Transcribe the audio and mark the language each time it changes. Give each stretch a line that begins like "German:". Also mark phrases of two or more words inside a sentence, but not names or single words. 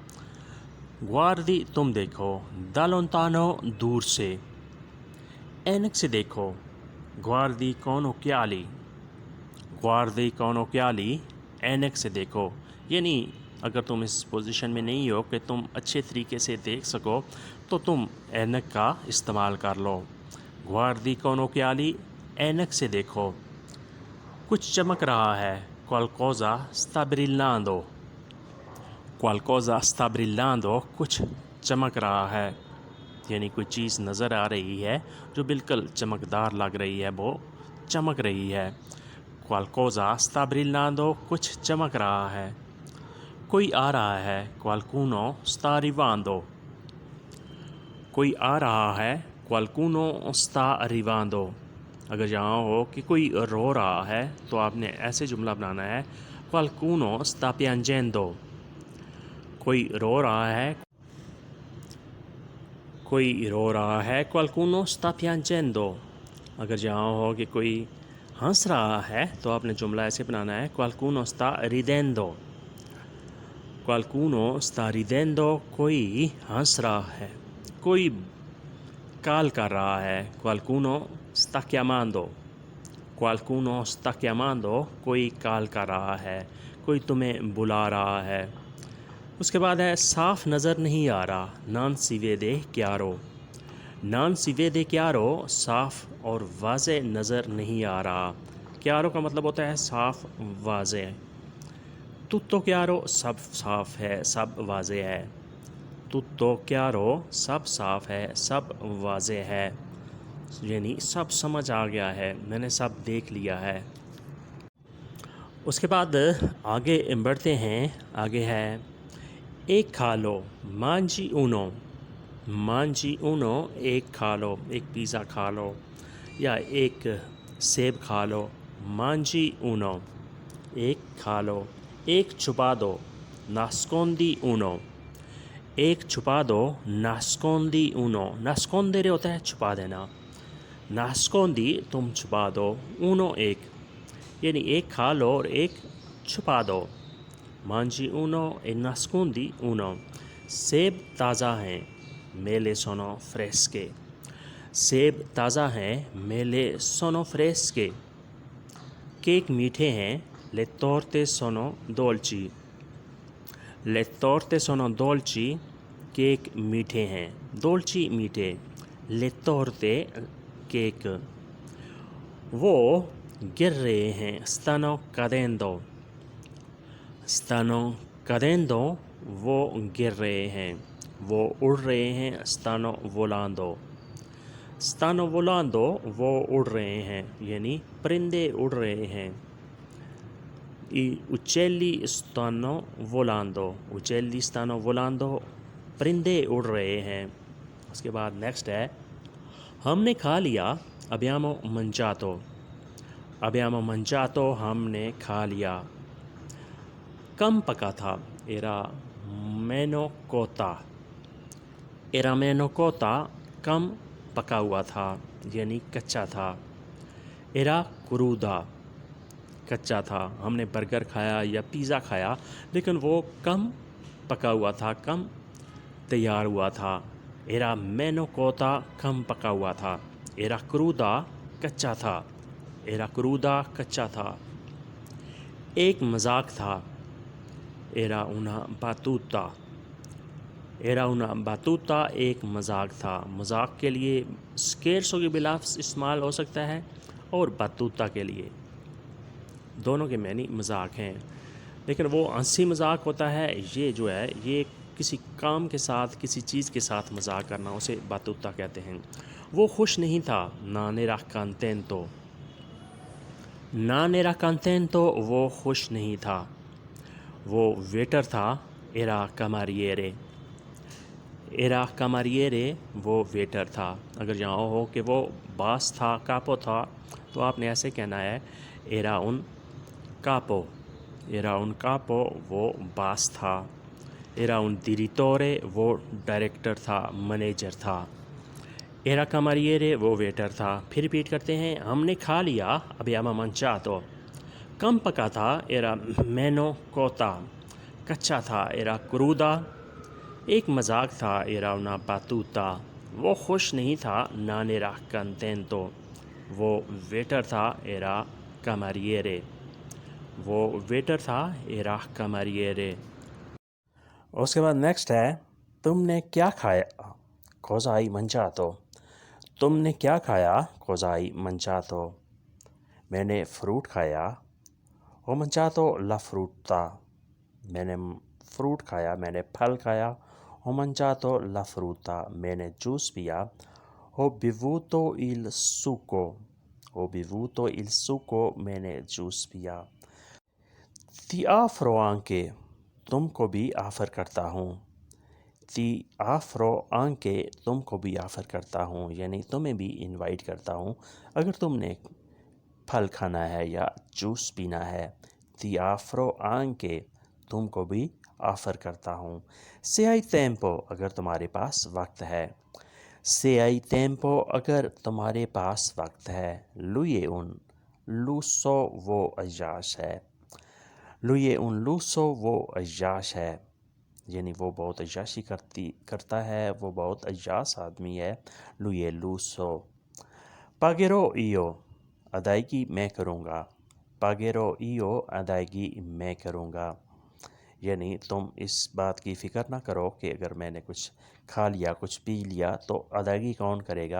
Urdu: گوآردی تم دیکھو,
Italian: da lontano
Urdu: دور سے، عینک سے دیکھو,
Italian: guardi con occhiali, guardi con occhiali,
Urdu: عینک سے دیکھو، یعنی اگر تم اس پوزیشن میں نہیں ہو کہ تم اچھے طریقے سے دیکھ سکو تو تم عینک کا استعمال کر لو.
Italian: guardi con occhiali,
Urdu: عینک سے دیکھو. کچھ چمک رہا ہے,
Italian: qualcosa sta brillando, qualcosa sta brillando,
Urdu: کچھ چمک رہا ہے، یعنی کوئی چیز نظر آ رہی ہے جو بالکل چمکدار لگ رہی ہے، وہ چمک رہی ہے.
Italian: qualcosa sta brillando,
Urdu: کچھ چمک رہا ہے. کوئی آ رہا ہے,
Italian: qualcuno sta arrivando,
Urdu: کوئی آ رہا ہے,
Italian: qualcuno sta arrivando।
Urdu: اگر یہاں ہو کہ کوئی رو رہا ہے تو آپ نے ایسے جملہ بنانا ہے,
Italian: qualcuno sta piangendo,
Urdu: کوئی رو رہا ہے، کوئی رو رہا ہے,
Italian: qualcuno sta piangendo।
Urdu: اگر جہاں ہو کہ کوئی ہنس رہا ہے تو آپ نے جملہ ایسے بنانا ہے,
Italian: qualcuno sta ridendo, qualcuno sta ridendo,
Urdu: کوئی ہنس رہا ہے، کوئی کال کر رہا ہے,
Italian: qualcuno sta chiamando, qualcuno sta chiamando,
Urdu: کوئی کال کر رہا ہے، کوئی تمہیں بلا رہا ہے. اس کے بعد ہے، صاف نظر نہیں آ رہا,
Italian: non si vede chiaro, non si vede chiaro,
Urdu: صاف اور واضح نظر نہیں آ رہا. chiaro کا مطلب ہوتا ہے صاف واضح.
Italian: tutto chiaro,
Urdu: سب صاف ہے، سب واضح ہے.
Italian: tutto chiaro,
Urdu: سب صاف ہے، سب واضح ہے، یعنی سب سمجھ آ گیا ہے، میں نے سب دیکھ لیا ہے. اس کے بعد آگے بڑھتے ہیں. آگے ہے، ایک کھا لو,
Italian: mangi uno, mangi uno,
Urdu: ایک کھا لو، ایک پیزا کھا لو، یا ایک سیب کھا لو, या एक सेब खा लो,
Italian: mangi uno,
Urdu: ایک کھا لو. ایک چھپا دو,
Italian: nascondi uno,
Urdu: ایک چھپا دو,
Italian: nascondi uno,
Urdu: nascondere ہوتا ہے چھپا دینا، nascondi تم چھپا دو، uno ایک، یعنی ایک کھا لو اور ایک چھپا دو.
Italian: mangi uno e nascondi uno.
Urdu: سیب تازہ ہیں میلے
Italian: sono fresche.
Urdu: سیب تازہ ہیں میلے
Italian: sono fresche.
Urdu: کیک میٹھے ہیں
Italian: le torte sono dolci. le torte sono dolci.
Urdu: کیک میٹھے ہیں dolci میٹھے
Italian: le torte
Urdu: کیک. وہ گر رہے ہیں
Italian: stanno cadendo. stanno cadendo
Urdu: وہ گر رہے ہیں وہ اڑ رہے ہیں
Italian: stanno volando. stanno volando
Urdu: وہ اڑ رہے ہیں یعنی پرندے اڑ رہے ہیں.
Italian: I uccelli stanno volando. uccelli stanno volando
Urdu: پرندے اڑ رہے ہیں. اس کے بعد نیکسٹ ہے ہم نے کھا لیا
Italian: abbiamo mangiato. abbiamo mangiato
Urdu: ہم نے کھا لیا. کم پکا تھا
Italian: era meno cotta. era meno cotta
Urdu: کم پکا ہوا تھا یعنی کچا تھا.
Italian: era cruda
Urdu: کچا تھا. ہم نے برگر کھایا یا پیزا کھایا لیکن وہ کم پکا ہوا تھا کم تیار ہوا تھا.
Italian: era meno cotta
Urdu: کم پکا ہوا تھا.
Italian: era cruda
Urdu: کچا تھا.
Italian: era cruda
Urdu: کچا تھا. ایک مذاق تھا
Italian: era una battuta. era una battuta
Urdu: ایک مذاق تھا. مذاق کے لیے scherzo کے بلفظ استعمال ہو سکتا ہے اور battuta کے لیے دونوں کے معنی مذاق ہیں لیکن وہ ہنسی مذاق ہوتا ہے. یہ جو ہے یہ کسی کام کے ساتھ کسی چیز کے ساتھ مذاق کرنا اسے battuta کہتے ہیں. وہ خوش نہیں تھا
Italian: non era contento. non era contento
Urdu: وہ خوش نہیں تھا. وہ ویٹر تھا
Italian: era cameriere. era cameriere
Urdu: وہ ویٹر تھا. اگر یہاں ہو کہ وہ باس تھا کاپو تھا تو آپ نے ایسے کہنا ہے
Italian: era un capo. era un capo
Urdu: وہ باس تھا.
Italian: era un direttore
Urdu: وہ ڈائریکٹر تھا منیجر تھا.
Italian: era cameriere
Urdu: وہ ویٹر تھا. پھر ریپیٹ کرتے ہیں ہم نے کھا لیا
Italian: abbiamo mangiato.
Urdu: کم پکا تھا
Italian: era meno cotta
Urdu: کچا تھا
Italian: era cruda.
Urdu: ایک مذاق تھا
Italian: era una battuta.
Urdu: وہ خوش نہیں تھا
Italian: non era contento.
Urdu: وہ ویٹر تھا
Italian: era cameriere.
Urdu: وہ ویٹر تھا
Italian: era cameriere.
Urdu: اس کے بعد نیکسٹ ہے تم نے کیا کھایا
Italian: cosa hai mangiato.
Urdu: تم نے کیا کھایا
Italian: cosa hai mangiato.
Urdu: میں نے فروٹ کھایا
Italian: ho mangiato la frutta.
Urdu: میں نے فروٹ کھایا میں نے پھل کھایا
Italian: ho mangiato la frutta.
Urdu: میں نے جوس پیا
Italian: ho bevuto il succo. ho bevuto il succo
Urdu: میں نے جوس پیا.
Italian: ti offro anche
Urdu: تم کو بھی آفر کرتا ہوں.
Italian: ti offro anche
Urdu: تم کو بھی آفر کرتا ہوں یعنی تمہیں بھی انوائٹ کرتا ہوں اگر تم نے پھل کھانا ہے یا جوس پینا ہے.
Italian: ti offro anche
Urdu: تم کو بھی آفر کرتا ہوں.
Italian: se hai tempo
Urdu: اگر تمہارے پاس وقت ہے.
Italian: se hai tempo
Urdu: اگر تمہارے پاس وقت ہے.
Italian: lui è un lusso
Urdu: وہ عیاش ہے.
Italian: lui è un lusso
Urdu: وہ عیاش ہے یعنی وہ بہت عیاشی کرتا ہے وہ بہت عیاش آدمی ہے.
Italian: lui è lusso. pagherò io
Urdu: ادائیگی میں کروں گا.
Italian: pagherò io
Urdu: ادائیگی میں کروں گا یعنی تم اس بات کی فکر نہ کرو کہ اگر میں نے کچھ کھا لیا کچھ پی لیا تو ادائیگی کون کرے گا.